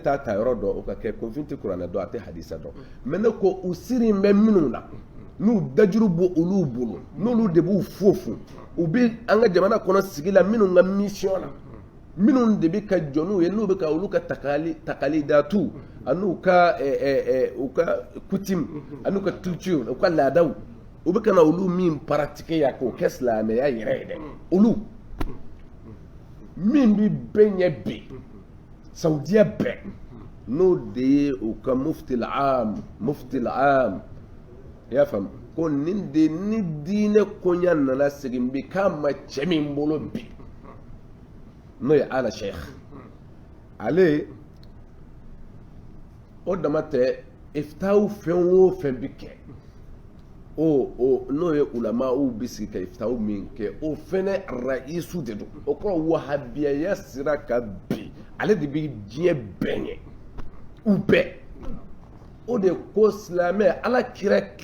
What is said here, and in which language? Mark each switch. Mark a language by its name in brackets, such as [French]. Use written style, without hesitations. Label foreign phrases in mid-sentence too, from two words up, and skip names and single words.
[Bambara] t'a ta yɔrɔ dɔn o ka kɛ kunfin tɛ kuranɛ dɔn a tɛ hadisa dɔn mais ne ko u siri bɛ minnu na n'u dajuru bɔ olu bolo n'olu de b'u fofu u bɛ an ka jamana kɔnɔ sigi la minnu ka mission na minnu de bɛ ka jɔ n'u ye n'u bɛ ka olu ka takalidatu an'u ka coutume an'u ka culture u ka laadaw u bɛ ka na olu min pratiquer ya k'o kɛ silamɛya yɛrɛ ye dɛ olu min bɛ bɛɛ ɲɛ bi saudiya bɛɛ n'o de ye u ka [Arabic] مفتي العام [Bambara] i y'a faamu ko nin de ni diinɛ koɲa nana segin bi k'a ma cɛ min bolo bi n'o ye ala sheikh ale o dama tɛ iftaw fɛn o fɛn bi kɛ n'o ye ulamaw bi sigi ka iftaw min kɛ o fɛnɛ ra'isu de don o kɔrɔ wahabiyaya sira ka bi ale de bi diɲɛ bɛɛ ɲɛ u bɛɛ o de ko silamɛ ala kira